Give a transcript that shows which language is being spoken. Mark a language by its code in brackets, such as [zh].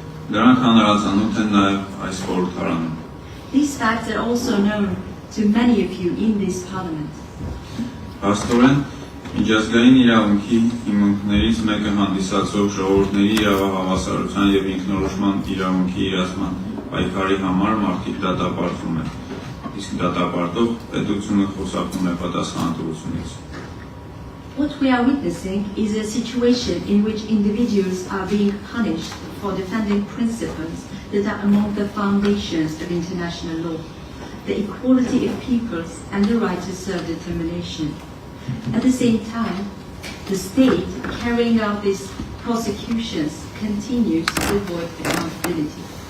[hy] Դրանք հանրազանուտ են նաև այս խորհրդարանում։ [en] These facts are also known to many of you in this parliament. [hy] Փաստորեն, միջազգային իրավունքի հիմունքներից մեկը հանդիսացող ժողովուրդների իրավահավասարության եւ ինքնորոշման իրավունքի իրացման պայքարի համար մարդիկ դատապարտվում են, իսկ դատապարտող պետությունը խոսափում է պատասխանատվությունից։ [en] What we are witnessing is a situation in which individuals are being punished for defending principles that are among the foundations of international law, the equality of peoples and the right to self-determination. At the same time, the state carrying out these prosecutions continues to avoid accountability.